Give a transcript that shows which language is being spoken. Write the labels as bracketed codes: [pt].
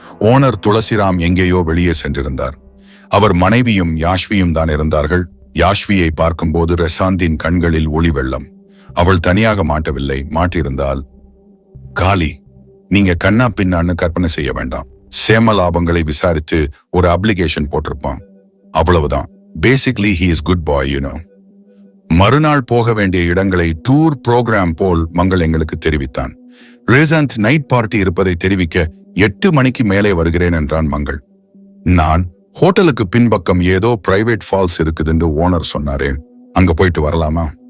[ta] Owner Tulsiram எங்கேயோ வெளியே சென்றிருந்தார். அவர் மனைவியும் யாஷ்வியும் தான் இருந்தார்கள். யாஷ்வியை பார்க்கும்போது ரஷாந்தின் கண்களில் ஒளி வெள்ளம். அவள் தனியாக மாட்டவில்லை. மாட்டியிருந்தால் காலி, நீங்க கண்ணா பின்னான்னு கற்பனை செய்ய வேண்டாம். சேம லாபங்களை விசாரித்து ஒரு அப்ளிகேஷன் போட்டிருப்பான், அவ்வளவுதான். [en] Basically he is good boy, you know. [ta] மறுநாள் போக வேண்டிய இடங்களை டூர் புரோகிராம் போல் மங்கள் எங்களுக்கு தெரிவித்தான். ரேசந்த் நைட் பார்ட்டி இருப்பதை தெரிவிக்க 8 மணிக்கு மேலே வருகிறேன் என்றான் மங்கள். நான், ஹோட்டலுக்கு பின்பக்கம் ஏதோ பிரைவேட் ஃபால்ஸ் இருக்குதுன்னு ஓனர் சொன்னாரே, அங்க போயிட்டு வரலாமா?